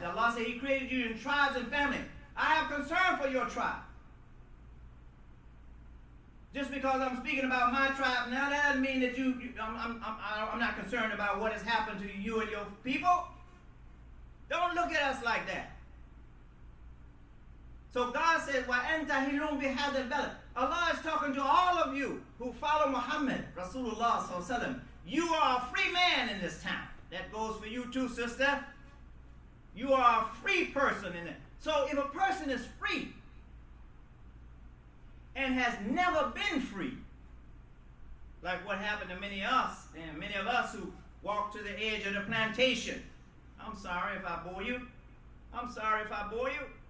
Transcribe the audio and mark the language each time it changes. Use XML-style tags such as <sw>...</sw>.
<en>Allah said He created you in tribes and family. I have concern for your tribe. Just because I'm speaking about my tribe now, that doesn't mean that I'm not concerned about what has happened to you and your people. Don't look at us like that. So God says,</en> <ar>وَأَنْتَ هِلُونَ بِهَذَا الْبَلَدِ.</ar> <en>Allah is talking to all of you who follow Muhammad, Rasulullah sallallahu alaihi wasallam. You are a free man in this town. That goes for you too, sister. You are a free person in it. So if a person is free and has never been free, like what happened to many of us, and many of us who walked to the edge of the plantation. I'm sorry if I bore you. I'm sorry if I bore you.</en>